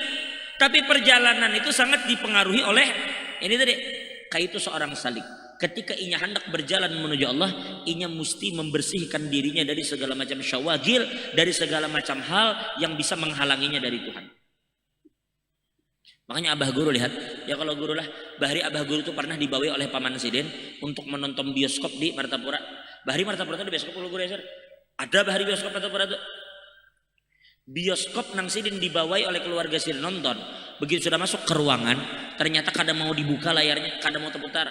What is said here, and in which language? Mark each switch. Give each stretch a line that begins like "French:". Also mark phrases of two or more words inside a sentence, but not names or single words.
Indonesian: Tapi perjalanan itu sangat dipengaruhi oleh ini tadi, kayak itu seorang salik.
Banjar: ketika inya hendak berjalan menuju Allah, inya mesti membersihkan dirinya dari segala macam syawagil, dari segala macam hal yang bisa menghalanginya dari Tuhan. Makanya abah guru lihat, ya kalau guru lah, bahari abah guru itu pernah dibawa oleh paman Sidin untuk menonton bioskop di Martapura. Bahari Martapura itu di bioskop guru ya, ada bahari bioskop Martapura itu. Bioskop nang Sidin dibawai oleh keluarga Sidin nonton. Begitu sudah masuk ke ruangan, ternyata kada mau dibuka layarnya, kada mau terputar.